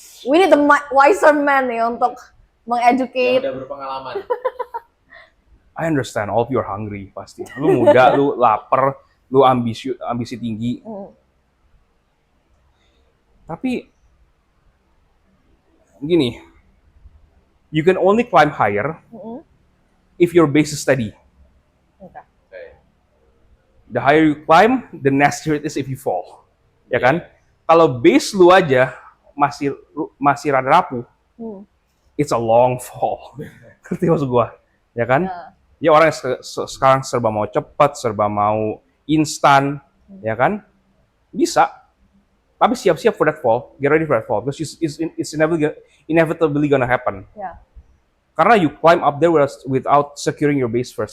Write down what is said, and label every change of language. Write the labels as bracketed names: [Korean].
[English] We need the wiser man nih untuk [Indonesian] Yang mengeducate. udah berpengalaman. I understand, all of you are hungry pasti. Lu muda, lu lapar, lu ambisi tinggi. [English] Tapi gini, you can only climb higher if your base is steady. [Indonesian] Oke. Oke. [English] The higher you climb, the nastier it is if you fall. [Indonesian] Ya kan? Kalau base lu aja masih rada rapuh, it's a long fall. Ngerti maksud gua? Ya kan? Ya orang yang sekarang serba mau cepat, serba mau instan, ya kan? [English] Bisa. Tapi siap-siap for that fall. Get ready for that fall. Because it's inevitably gonna happen. [Indonesian] Ya. [English] Karena you climb up there without securing your base first.